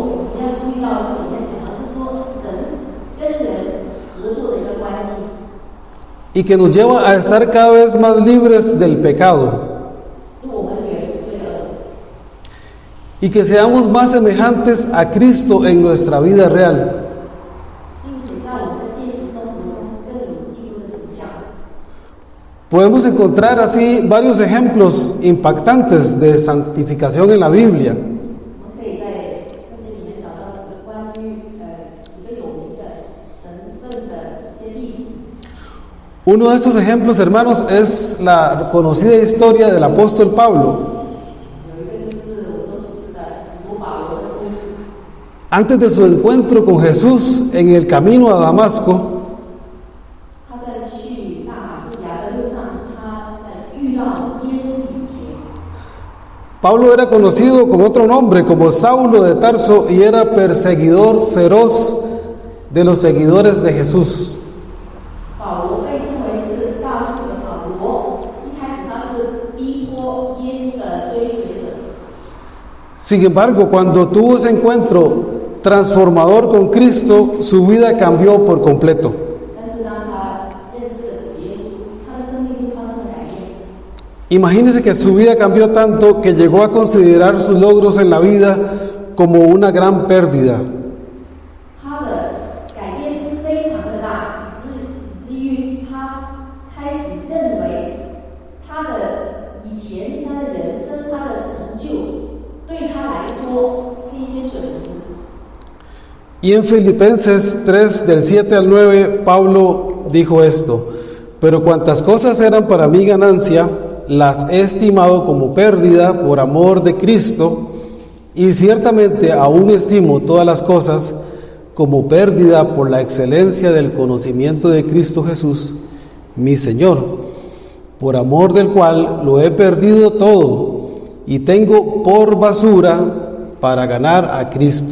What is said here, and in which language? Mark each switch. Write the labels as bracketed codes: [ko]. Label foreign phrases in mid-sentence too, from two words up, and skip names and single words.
[zh] 我们要注意到这里面讲的是说神跟人合作的一个关系， [es] Y que nos lleva a estar cada vez más libres del pecado. [zh] 使我们远离罪恶， [es] Y que seamos más semejantes a Cristo en nuestra vida real. [zh] 并且在我们的现实生活中更有基督的形象。 [es] Podemos encontrar así varios ejemplos impactantes de santificación en la Biblia. [zh] 我们可以在圣经里面找到几个关于一个有名的神圣的一些例子。 [es] Uno de estos ejemplos, hermanos, es la conocida historia del apóstol Pablo. [zh] 有一个就是 [es] Antes de su encuentro con Jesús en el camino a Damasco, [zh] 他在去大马士革的路上，他在遇到耶稣以前， [es] Pablo era conocido con otro nombre como Saulo de Tarso y era perseguidor feroz de los seguidores de Jesús. [zh] 保罗被称为是大树的扫罗。一开始他是逼迫耶稣的追随者， [es] Sin embargo, cuando tuvo ese encuentro transformador con Cristo, su vida cambió por completo. [zh] 但是当他认识了主耶稣，他的生命就发生了改变。 [es] Imagínese que su vida cambió tanto que llegó a considerar sus logros en la vida como una gran pérdida. [zh] 他的改变是非常的大，以至于他开始认为他的以前、他的人生、他的成就，对他来说是一些损失。 [es] Y en Filipenses 3, del 7 al 9, Pablo dijo esto: pero cuantas cosas eran para mí ganancia, las he estimado como pérdida por amor de Cristo, y ciertamente aún estimo todas las cosas como pérdida por la excelencia del conocimiento de Cristo Jesús, mi Señor, por amor del cual lo he perdido todo y tengo por basura para ganar a Cristo.